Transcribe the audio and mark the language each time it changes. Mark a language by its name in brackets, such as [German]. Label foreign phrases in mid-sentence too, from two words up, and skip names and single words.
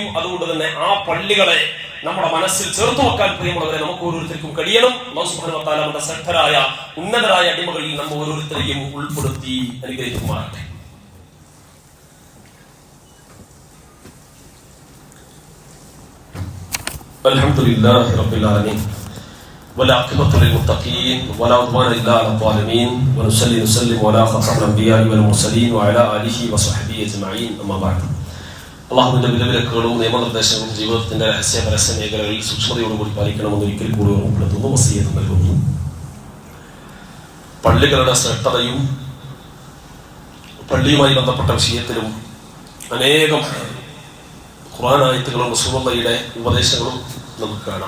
[Malayalam] അതുകൊണ്ട് തന്നെ ആ പള്ളികളെ നമ്മുടെ മനസ്സിൽ ചേർത്ത് വെക്കാൻ പ്രിയമുള്ളവരെ നമുക്ക് ഓരോരുത്തർക്കും കഴിയണം. [Arabic] الله سبحانه وتعالى [Malayalam] നമ്മുടെ ശ്രദ്ധരായ ഉന്നതരായ അടിമകളിൽ നമ്മൾ ഓരോരുത്തരെയും ഉൾപ്പെടുത്തി അനുഗ്രഹിക്കുമാറാകട്ടെ. [Arabic] الحمد لله رب العالمين والعاقبة للمتقين ولا عدوان إلا على الظالمين ونصلي ونسلم على خاتم الأنبياء والمرسلين وعلى آله وصحبه أجمعين أما بعد. [Malayalam] അള്ളാഹുവിന്റെ വിലവിലക്കുകളും നിയമനിർദ്ദേശങ്ങളും ജീവിതത്തിന്റെ രഹസ്യ പരസ്യ മേഖലകളിൽ സൂക്ഷ്മതയോടുകൂടി പാലിക്കണമെന്ന് ഒരിക്കൽ കൂടി ഓർമ്മപ്പെടുത്തുന്നു, വസിയ്യത്ത് നൽകുന്നു. പള്ളികളുടെ ശ്രദ്ധതയും പള്ളിയുമായി ബന്ധപ്പെട്ട വിഷയത്തിലും അനേകം ഖുർആൻ ആയത്തുകളും റസൂലുള്ളാഹിയുടെ ഉപദേശങ്ങളും നമുക്ക് കാണാം.